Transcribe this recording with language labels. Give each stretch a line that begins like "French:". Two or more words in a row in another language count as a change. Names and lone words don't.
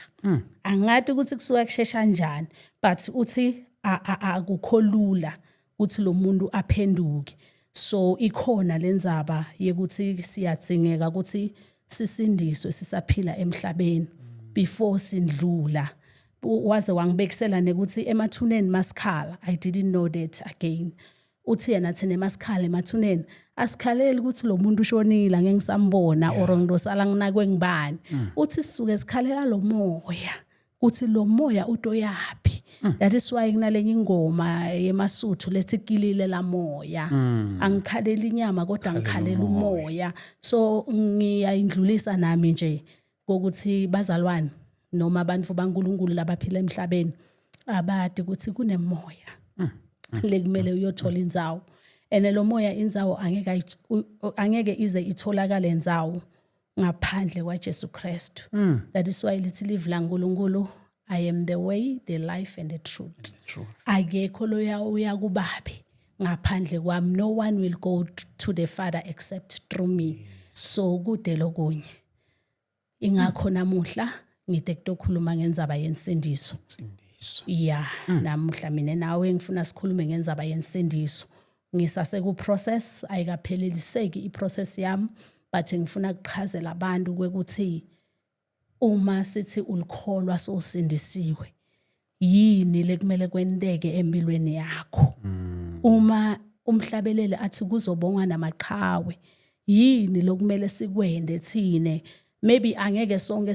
Swati: Angathi ukuthi kusuka kushesha njani, but uthi akukho lula ukuthi lo muntu aphenduke. So ikhona lenzaba yekuthi siyadzingeka ukuthi sisindiswe sisaphila emhlabeni before sindlula. Waze wangibekisela nekuthi emathuneni masikhala,
English: I didn't know that again.
Swati: Uthi yena thina masikhala emathuneni asikhaleli ukuthi lo muntu ushonile angeke ngisambona or ngidosala nginakwe ngibani. Uthi sisuke sikhalela lo moya, uthi lo moya utoyapi.
English: That is why
Swati: kunalenye ingoma yemasuthu lethi kilile la moya. Angikhalela inyama kodwa ngikhalela umoya. So ngiyayindlulisa nami nje ukuthi bazalwane noma abantu baNkulunkulu labaphila emhlabeni abadi ukuthi kunemoya lekumele uyothola indzawo. Lo moya indzawo angeke ize itholakale indzawo ngaphandle kwaJesu Kristu.
English: That is why
Swati: lithi live la uNkulunkulu,
English: I am the way, the life and the truth.
Swati: Akekho loya uya kubabe ngaphandle kwami.
English: No one will go to the Father except through me.
Swati: So kude lokunye. Ingakho namuhla ngide kutokhuluma ngendzaba yensindiso. Yeah, namuhla mina nawe ngifuna sikhulume ngendzaba yensindiso ngisase ku process ayikapheleliseki i process yami but ngifuna ukuchazela abantu ukuthi uma sithi ulikholwa sosindisiwe yini lekumele kwendeke empilweni yakho uma umhlabelele athi kuzobongwa namaqhawe yini lokumele sikwende thine maybe angeke sonke